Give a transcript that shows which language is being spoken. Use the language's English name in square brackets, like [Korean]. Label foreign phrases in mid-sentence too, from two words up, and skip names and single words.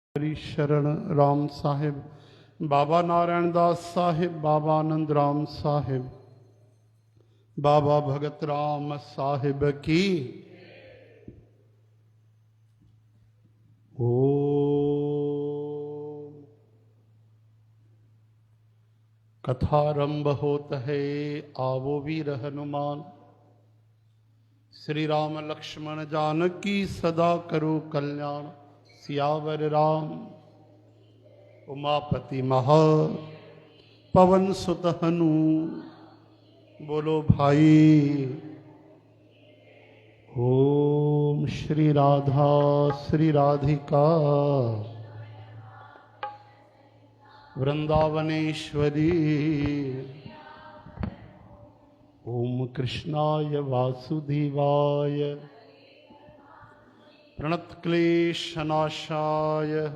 [Hindi] हरी शरण राम साहिब, बाबा नारायण दास साहिब, बाबा आनंद राम साहिब, बाबा भगत राम साहिब की। ओ कथारंभ होत है, आवो वीर हनुमान। श्री राम लक्ष्मण जानकी सदा करो कल्याण। सियावर राम उमापति महा पवन सुत हनु। बोलो भाई। [Sanskrit] ओम श्री राधा श्री राधिका वृंदावनेश्वरी। ओम कृष्णाय वासुदेवाय प्रणतक्लेशनाशाय।